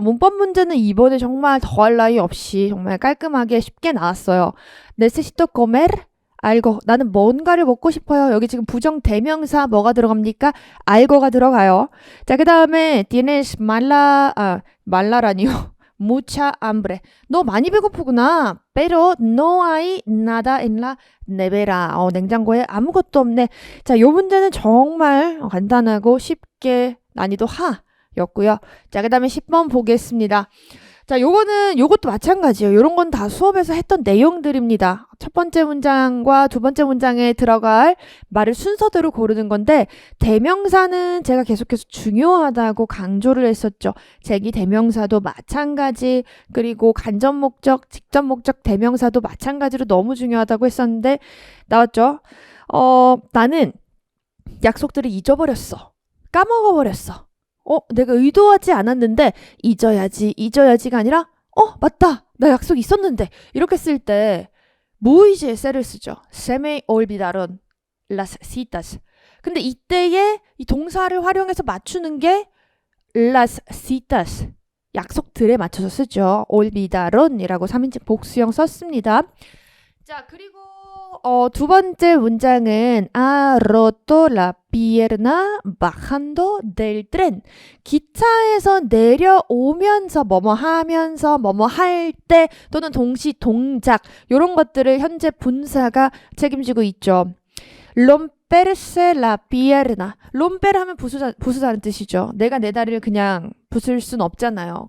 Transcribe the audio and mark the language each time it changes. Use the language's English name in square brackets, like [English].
[Korean] 문법 문제는 이번에 정말 더할 나위 없이 정말 깔끔하게 쉽게 나왔어요. [Spanish] Necesito comer algo. [Korean] 나는 뭔가를 먹고 싶어요. 여기 지금 부정 대명사 뭐가 들어갑니까? [Spanish] algo [Korean] 가 들어가요. 자, 그 다음에 [Spanish] tienes [Korean] 말라라니요. [Spanish] mucha hambre. [Korean] 너 많이 배고프구나. [Spanish] pero no hay nada en la nevera. [Korean] 냉장고에 아무것도 없네. 자, 요 문제는 정말 간단하고 쉽게 난이도 하였고요. 자, 그 다음에 10번 보겠습니다. 자, 요것도 마찬가지예요. 요런 건 다 수업에서 했던 내용들입니다. 첫 번째 문장과 두 번째 문장에 들어갈 말을 순서대로 고르는 건데, 대명사는 제가 계속해서 중요하다고 강조를 했었죠. 제기 대명사도 마찬가지, 그리고 간접 목적, 직접 목적 대명사도 마찬가지로 너무 중요하다고 했었는데, 나왔죠? 나는 약속들을 잊어버렸어. 까먹어버렸어. 내가 의도하지 않았는데 잊어야지가 아니라 맞다. 나 약속 있었는데. 이렇게 쓸 때 무의지의 세를 쓰죠. [Spanish] Se me olvidaron las citas. [Korean] 근데 이때에 이 동사를 활용해서 맞추는 게 [Spanish] las citas. [Korean] 약속들에 맞춰서 쓰죠. olvidaron이라고 3인칭 복수형 썼습니다. 자, 그리고 두 번째 문장은 [Spanish] ha roto la pierna bajando del tren. [Korean] 기차에서 내려오면서 뭐뭐 하면서 뭐뭐 할 때 또는 동시 동작 이런 것들을 현재 분사가 책임지고 있죠. [Spanish] romperse la pierna. [Korean] romper 하면 부수다는 뜻이죠. 내가 내 다리를 그냥 부술 순 없잖아요.